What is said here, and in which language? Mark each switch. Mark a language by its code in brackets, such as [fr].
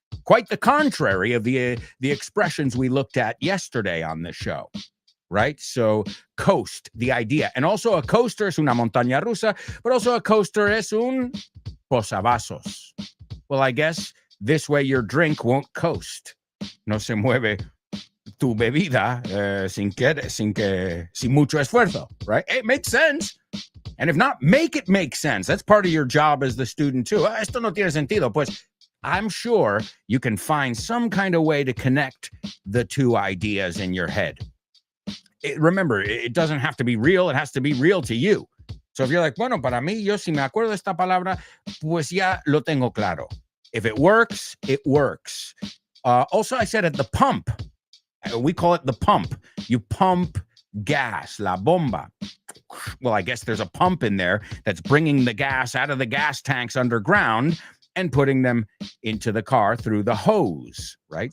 [en] Quite the contrary of the expressions we looked at yesterday on the show, right? So coast, the idea. And also a coaster [es] es una montaña rusa, [en] but also a coaster [es] es un posavasos. [en] Well, I guess this way your drink won't coast. [es] No se mueve tu bebida sin mucho esfuerzo, [en] right? It makes sense. And if not, make it make sense. That's part of your job as the student too. [es] Esto no tiene sentido. Pues [en] I'm sure you can find some kind of way to connect the two ideas in your head. Remember, it doesn't have to be real. It has to be real to you. So if you're like, [es] bueno, para mí, yo si me acuerdo de esta palabra, pues ya lo tengo claro. [en] If it works, it works. Also, I said at the pump, we call it the pump. You pump gas, la bomba. Well, I guess there's a pump in there that's bringing the gas out of the gas tanks underground and putting them into the car through the hose, right?